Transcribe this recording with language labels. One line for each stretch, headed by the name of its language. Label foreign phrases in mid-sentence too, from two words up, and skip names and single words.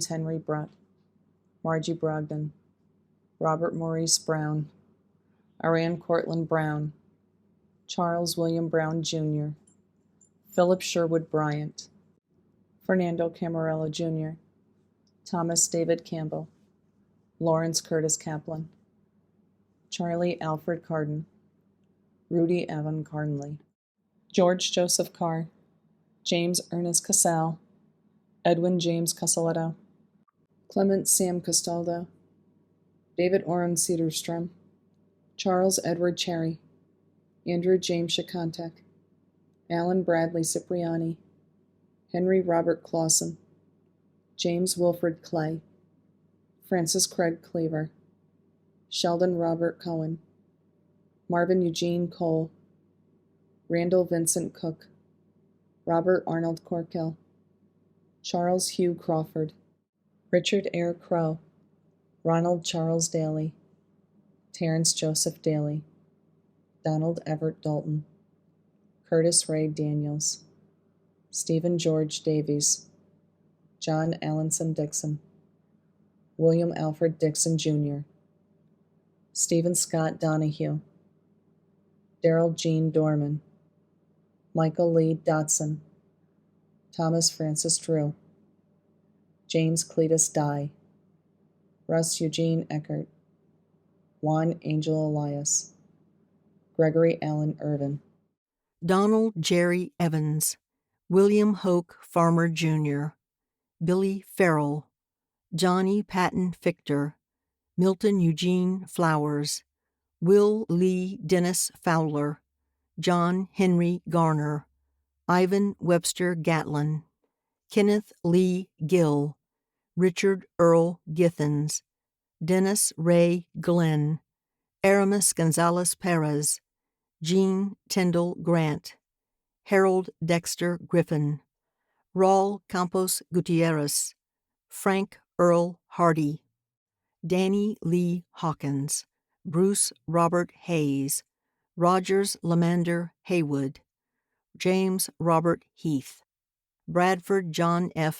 English: Henry Brutt, Margie Brogdon, Robert Maurice Brown, Aran Cortland Brown, Charles William Brown Jr., Philip Sherwood Bryant, Fernando Camarello Jr., Thomas David Campbell, Lawrence Curtis Kaplan, Charlie Alfred Carden, Rudy Evan Carnley, George Joseph Carr, James Ernest Casal, Edwin James Casaletto, Clement Sam Castaldo, David Orrin Cedarstrom, Charles Edward Cherry, Andrew James Shakontek, Alan Bradley Cipriani, Henry Robert Clausen, James Wilfred Clay, Francis Craig Cleaver, Sheldon Robert Cohen, Marvin Eugene Cole, Randall Vincent Cook, Robert Arnold Corkill, Charles Hugh Crawford, Richard Eyre Crow, Ronald Charles Daly, Terrence Joseph Daly, Donald Everett Dalton, Curtis Ray Daniels, Stephen George Davies, John Allenson Dixon, William Alfred Dixon Jr., Stephen Scott Donahue, Daryl Jean Dorman, Michael Lee Dotson, Thomas Francis Drew, James Cletus Dye, Russ Eugene Eckert, Juan Angel Elias, Gregory Allen Irvin, Donald Jerry Evans, William Hoke Farmer Jr., Billy Farrell, Johnny Patton Fichter, Milton Eugene Flowers, Will Lee Dennis Fowler, John Henry Garner, Ivan Webster Gatlin, Kenneth Lee Gill, Richard Earl Githens, Dennis Ray Glenn, Aramis Gonzalez Perez, Jean Tyndall Grant, Harold Dexter Griffin, Raul Campos Gutierrez, Frank Earl Hardy, Danny Lee Hawkins, Bruce Robert Hayes, Rogers Lamander Haywood, James Robert Heath, Bradford John F.